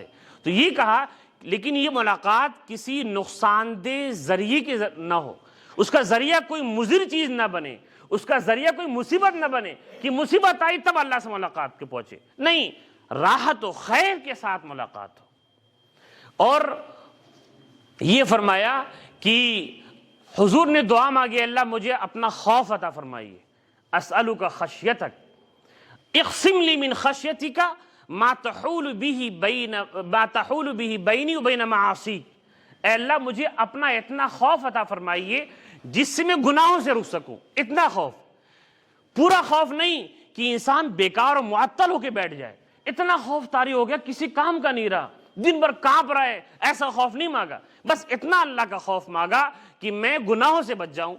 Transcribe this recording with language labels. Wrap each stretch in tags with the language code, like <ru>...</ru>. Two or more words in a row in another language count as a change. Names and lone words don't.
<ur>تو یہ کہا لیکن یہ ملاقات کسی نقصان دہ ذریعے کے نہ ہو، اس کا ذریعہ کوئی مضر چیز نہ بنے، اس کا ذریعہ کوئی مصیبت نہ بنے کہ مصیبت آئی تب اللہ سے ملاقات کے پہنچے، نہیں، راحت و خیر کے ساتھ ملاقات ہو۔ اور یہ فرمایا کہ حضور نے دعا مانگی، اللہ مجھے اپنا خوف عطا فرمائیے،</ur> <ar>اسألک خشیتک اقسم لی من خشیتک ما تحول به بینی و بین معاصیک۔</ar> <ur>اے اللہ مجھے اپنا اتنا خوف عطا فرمائیے جس سے میں گناہوں سے رک سکوں، اتنا خوف، پورا خوف نہیں کہ انسان بیکار اور معطل ہو کے بیٹھ جائے، اتنا خوف طاری ہو گیا کسی کام کا نہیں رہا، دن بھر کانپ رہا ہے، ایسا خوف نہیں مانگا، بس اتنا اللہ کا خوف مانگا کہ میں گناہوں سے بچ جاؤں۔</ur>